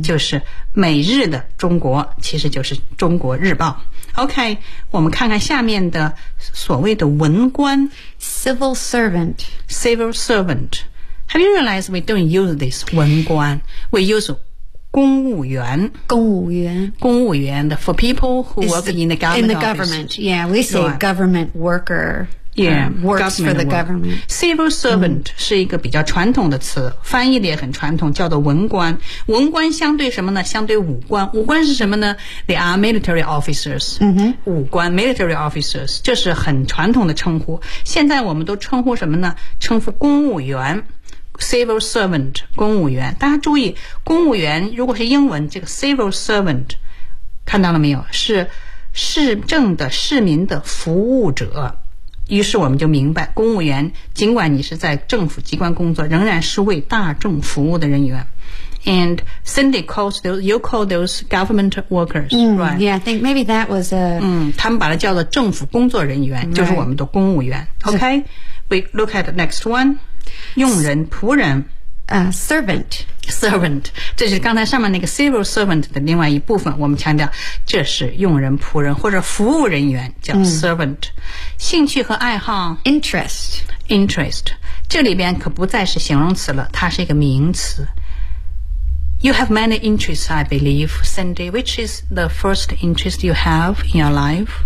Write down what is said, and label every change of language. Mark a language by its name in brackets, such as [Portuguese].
[Chinese] 就是每日的中国其实就是中国日报 OK 我们看看下面的所谓的文官 [English] Civil servant Have you realized we don't use this 文官 We use 公务员 For people who work in the government Yeah, we say government worker works for the government. [Chinese] Civil servant 是一个比较传统的词，翻译的也很传统，叫做文官。文官相对什么呢？相对武官。武官是什么呢？ [English] They are military officers. [Chinese] 武官 [English] military officers， [Chinese] 这是很传统的称呼。现在我们都称呼什么呢？称呼公务员。Civil servant， 公务员。大家注意，公务员如果是英文，这个 civil servant， 看到了没有？是市政的市民的服务者。于是我们就明白，公务员尽管你是在政府机关工作，仍然是为大众服务的人员。 [English] And Cindy calls those, you call those government workers, right? Yeah, I think maybe that was a... [Chinese] 他们把它叫做政府工作人员、 [English] right. [Chinese] 就是我们的公务员。 [English] Okay, so, we look at the next one. [Chinese] 佣人、仆人。 [English] Servant. [Chinese] Servant. 这是刚才上面那个 civil servant 的另外一部分，我们强调这是佣人、仆人或者服务人员叫 servant.、兴趣和爱好 [English] Interest. Interest. [Chinese] 这里边可不再是形容词了，它是一个名词。 [English] You have many interests, I believe, Cindy. Which is the first interest you have in your life?